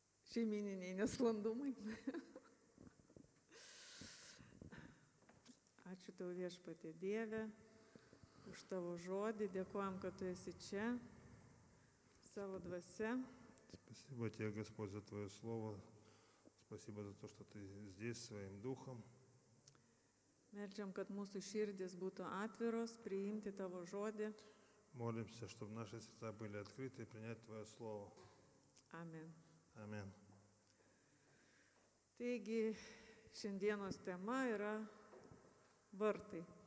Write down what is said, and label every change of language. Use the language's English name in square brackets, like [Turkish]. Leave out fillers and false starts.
[Lithuanian] Šeimininiai nesklandumai. Ačiū tau, Viešpatie Dieve, už tavo žodį. Dėkojam, kad tu esi čia, savo dvasia. [Russian] Спасибо тебе, Господь, за Твое Слово. Спасибо за то, что Ты здесь своим Духом. [Lithuanian] Meldžiam, kad mūsų širdis būtų atviros, priimti tavo žodį. [Russian] Молимся, чтобы наши сердца были открыты и принять Твое Слово. [Lithuanian] Amen. [Russian] Аминь. [Lithuanian] Taigi, šiandienos tema yra vartai.